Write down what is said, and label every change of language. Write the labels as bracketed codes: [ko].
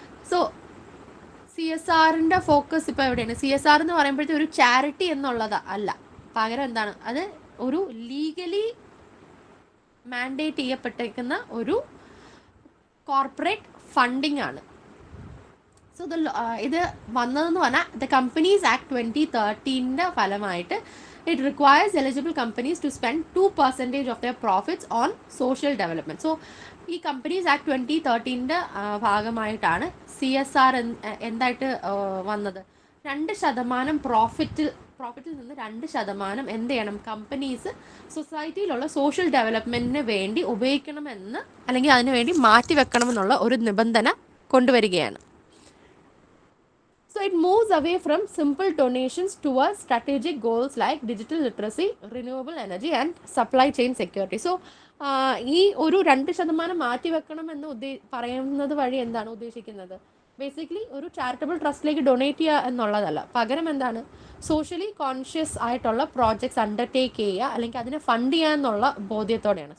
[ml] So CSRൻ്റെ focus ഇപ്പോൾ എവിടെയാണ്? CSR എന്ന് പറയുമ്പോഴത്തേക്ക് ഒരു ചാരിറ്റി എന്നുള്ളത് അല്ല, പകരം എന്താണ് അത് ഒരു ലീഗലി മാൻഡേറ്റ് ചെയ്യപ്പെട്ടേക്കുന്ന ഒരു കോർപ്പറേറ്റ് ഫണ്ടിങ് ആണ്. സോ ഇത് വന്നതെന്ന് പറഞ്ഞാൽ ദ കമ്പനീസ് ആക്ട് 2013 ഫലമായിട്ട് [en] it requires eligible companies to spend 2% of their profits on social development. [ml] So ഈ കമ്പനീസ് ആക്ട് 2013 ഭാഗമായിട്ടാണ് CSR എന്തായിട്ട് വന്നത്? 2% പ്രോഫിറ്റിൽ നിന്ന് 2% എന്ത് ചെയ്യണം? കമ്പനീസ് സൊസൈറ്റിയിലുള്ള സോഷ്യൽ ഡെവലപ്മെൻറ്റിന് വേണ്ടി ഉപയോഗിക്കണമെന്ന്, അല്ലെങ്കിൽ അതിനു വേണ്ടി മാറ്റിവെക്കണമെന്നുള്ള ഒരു നിബന്ധന കൊണ്ടുവരികയാണ്. [en] So it moves away from simple donations towards strategic goals like digital literacy, renewable energy and supply chain security. [ml] So ഈ ഒരു 2% മാറ്റിവെക്കണം എന്ന് പറയുന്നത് വഴി എന്താണ് ഉദ്ദേശിക്കുന്നത്? ബേസിക്കലി ഒരു ചാരിറ്റബിൾ ട്രസ്റ്റിലേക്ക് ഡൊണേറ്റ് ചെയ്യുക എന്നുള്ളതല്ല, പകരം എന്താണ് സോഷ്യലി കോൺഷ്യസ് ആയിട്ടുള്ള പ്രോജക്ട്സ് അണ്ടർടേക്ക് ചെയ്യുക, അല്ലെങ്കിൽ അതിനെ ഫണ്ട് ചെയ്യുക എന്നുള്ള ബോധ്യത്തോടെയാണ്.